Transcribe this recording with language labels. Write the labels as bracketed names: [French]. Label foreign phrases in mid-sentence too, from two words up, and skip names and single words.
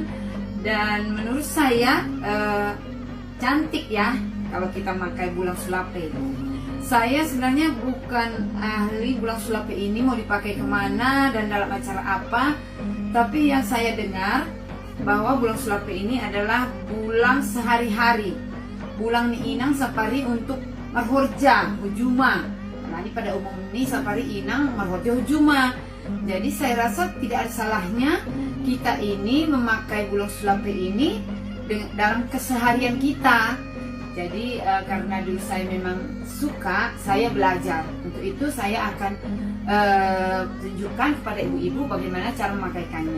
[Indonesian] Dan menurut saya cantik ya kalau kita memakai bulang sulape. Saya sebenarnya bukan ahli bulang sulape ini mau dipakai kemana dan dalam acara apa. Tapi yang saya dengar bahwa bulang sulape ini adalah bulang sehari-hari. [Batak Simalungun] Bulang ni Inang sapari untuk marhorja, hujuma. [Indonesian] Nah ini pada umum ini [Batak Simalungun] sapari Inang marhorja hujuma. [Indonesian] Jadi saya rasa tidak ada salahnya kita ini memakai bulang sulape ini dalam keseharian kita. Jadi karena dulu saya memang suka, saya belajar. Untuk itu saya akan tunjukkan kepada ibu-ibu bagaimana cara memakaikannya.